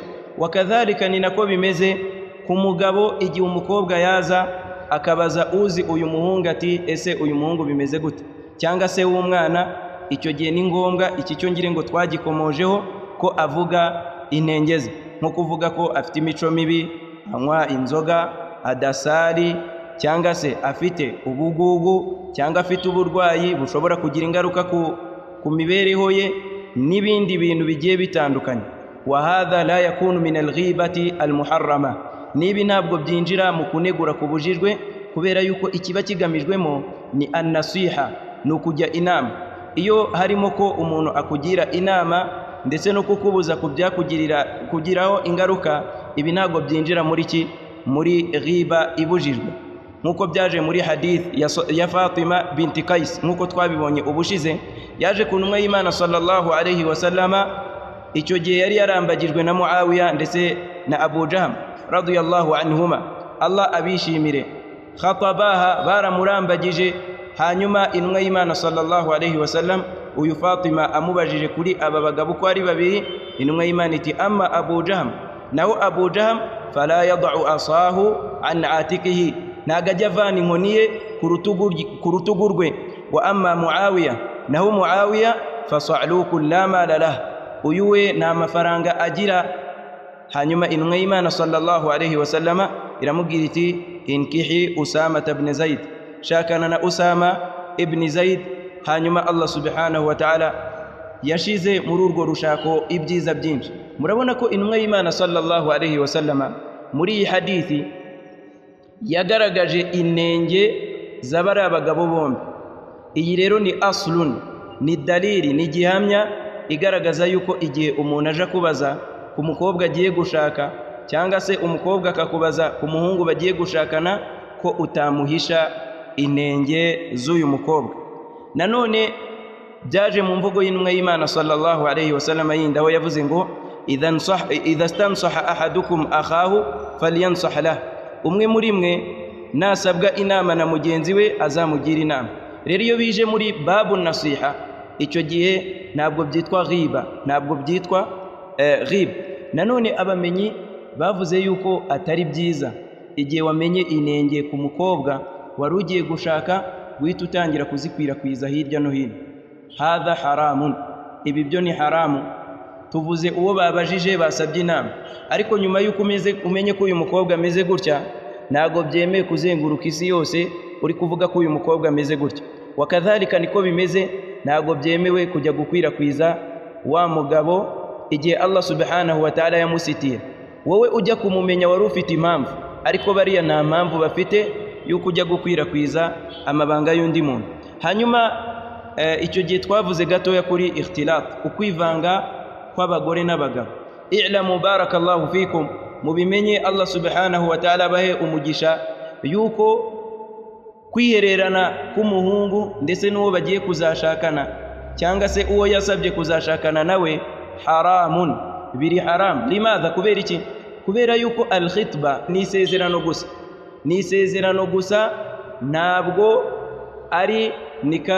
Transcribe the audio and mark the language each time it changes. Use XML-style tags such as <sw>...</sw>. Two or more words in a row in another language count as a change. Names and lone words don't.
<rw>Wakadhalika ni nako bimeze ku mugabo, igihe umukobwa yaza akabaza uzi uyu muhungu ati ese uyu muhungu bimeze gute, cyangwa se w'umwana, icyo gihe ni ngombwa iki cyo ngire ngo twagikomojeho ko avuga inenge ze, nko kuvuga ko afite imico mibi, anywa inzoga, adasari, cyangwa se afite ubugugu, cyangwa afite uburwayi bushobora kugira ingaruka ku mibereho ye n'ibindi bintu bigiye bitandukanye.</rw> <ar>وهذا لا يكون من الغيبة المحرمة.</ar> <rw>Nibi ntabwo byinjira mu kunegura kubujijwe, kubera yuko ikiba kigamijwemo ni an-nasiha, ni ukujya inama. Iyo harimo ko umuntu akugira inama ndetse no kukubuza kugiraho ingaruka, ibi ntabwo byinjira muri ghiba ibujijwe, nkuko byaje muri hadith ya Fatima binti Qais, nkuko twabibonye ubushize. Yaje ku ntumwa y'Imana</rw> <ar>صلى الله عليه وسلم,</ar> <rw>icyo gihe yari yarambagijwe na Muawiya ndetse na Abu Jahm</rw> <ar>رضي الله عنهما,</ar> <rw>Allah abishimire. Khatabaha, baramurambagije. Hanyuma intumwa y'Imana</rw> <ar>صلى الله عليه وسلم</ar> <rw>uyu Fatima amubajije kuri aba bagabo ko ari babiri, intumwa y'Imana iti amma Abu Jahm, naho Abu Jahm</rw> <ar>فلا يضع عصاه عن عاتقه,</ar> <rw>nagajya avana inkoni ye ku rutugu rwe.</rw> <ar>وأما</ar> <rw>Muawiya, naho Muawiya</rw> <ar>فصعلوك لا مال له,</ar> <rw>uyu we nta mafaranga agira. Hanyuma intumwa y'Imana</rw> <ar>صلى الله عليه وسلم</ar> <rw>iramubwira iti inkihi Usama ibn Zaid, shakana na Usama ibn Zaid. Hanyuma Allah</rw> <ar>سبحانه وتعالى</ar> <rw>yashize muri urwo rushako ibyiza byinshi. Murabona ko intumwa y'Imana</rw> <ar>صلى الله عليه وسلم</ar> <rw>muri iyi hadithi yagaragaje inenge z'abari abagabo bombi. Iyi rero ni aslun, ni dalili, ni gihamya igaragaza yuko igihe umuntu aje kubaza ku mukobwa agiye gushaka cyangwa se umukobwa akakubaza ku muhungu bagiye gushakana, ko utamuhisha inenge z'uyu mukobwa. Nanone byaje mu mvugo y'intumwa y'Imana</rw> <ar>صلى الله عليه وسلم</ar> <rw>yindi, aho yavuze ngo</rw> <ar>إذا استنصح أحدكم أخاه فلينصح له,</ar> <rw>umwe muri mwe nasabwa inama na mugenzi we azamugira inama. rero iyo bije muri</rw> <ar>باب النصيحة</ar> <rw>icyo gihe ntabwo byitwa ghiba, ntabwo byitwa ghib. Nanone abamenyi bavuze yuko atari byiza igihe wamenye inenge ku mukobwa wari ugiye gushaka guhita utangira kuzikwirakwiza hirya no hino.</rw> <ar>هذا حرام,</ar> <rw>ibi byo ni haramu. Tuvuze uwo babajije basabye inama, ariko nyuma y'uko umenye ko uyu mukobwa ameze gutya, ntago byemeye kuzenguruka isi yose uri kuvuga ko uyu mukobwa ameze gutya. Wakadhalika niko bimeze, ntago byemewe kujya gukwirakwiza wa mugabo igihe Allah</rw> <ar>سبحانه وتعالى</ar> <rw>yamusitiye. Wowe ujya kumumenya wari ufite impamvu, ariko bariya nta mpamvu bafite yuko ujya gukwirakwiza amabanga y'undi muntu. Hanyuma icyo gihe twavuze gatoya kuri ikhtilat, ukwivanga kw'abagore n'abagabo.</rw> <ar>اعلموا بارك الله فيكم,</ar> <rw>mubimenye Allah</rw> <ar>سبحانه وتعالى</ar> <rw>bahe umugisha yuko kwihererana k'umuhungu ndetse n'uwo bagiye kuzashakana cyangwa se uwo yasabye kuzashakana nawe haramun, biri haram. Limadha? Kubera iki? Kubera yuko al-khitba ni isezerano gusa, ni isezerano gusa, ntabwo ari nikah.</rw>